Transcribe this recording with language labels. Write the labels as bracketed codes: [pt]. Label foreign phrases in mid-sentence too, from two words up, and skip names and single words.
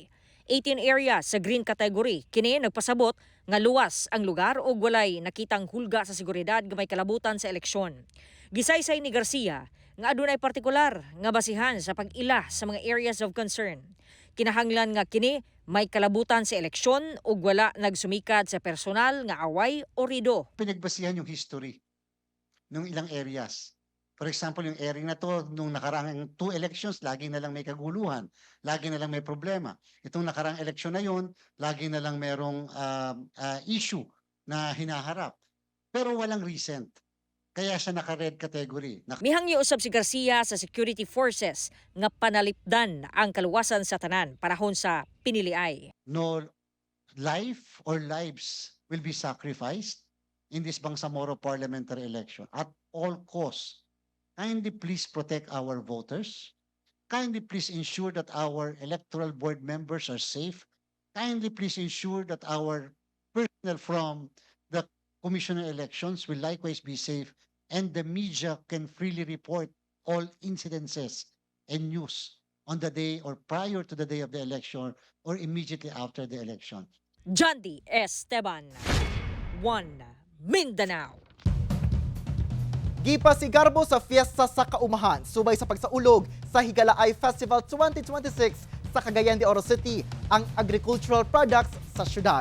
[ceb] 18 areas sa [en] green category. [ceb] Kini nagpasabot nga luwas ang lugar o walay nakitang hulga sa seguridad nga may kalabutan sa eleksyon. Gisaysay ni Garcia nga adunay partikular nga basihan sa pag-ila sa mga [en] areas of concern. [ceb] Kinahanglan nga kini may kalabutan sa eleksyon ug wala nagsumikad sa personal nga away o rido. [tl] pinagbasihan yung history ng ilang areas. [en] For example, [tl] yung area na to, nung nakaraang 2 elections, lagi na lang may kaguluhan, lagi na lang may problema. Itong nakaraang eleksyon na yun, lagi na lang merong issue na hinaharap. Pero walang recent. Kaya siya naka- [en] red category. [ceb] Mihangyo usab si Garcia sa [en] security forces [ceb] nga panalipdan ang kaluwasan sa tanan panahon sa piniliay. [en] No life or lives will be sacrificed in this Bangsamoro parliamentary election at all costs. Kindly please protect our voters. Kindly please ensure that our electoral board members are safe. Kindly please ensure that our personnel from the Commission on Elections will likewise be safe, and the media can freely report all incidences and news on the day or prior to the day of the election or immediately after the election. Jandy Esteban, One Mindanao. [ceb] Gipasigarbo sa Fiesta sa Kaumahan, subay sa pagsaulog sa Higalaay Festival 2026 sa Cagayan de Oro City ang [en] agricultural products [ceb] sa syudad.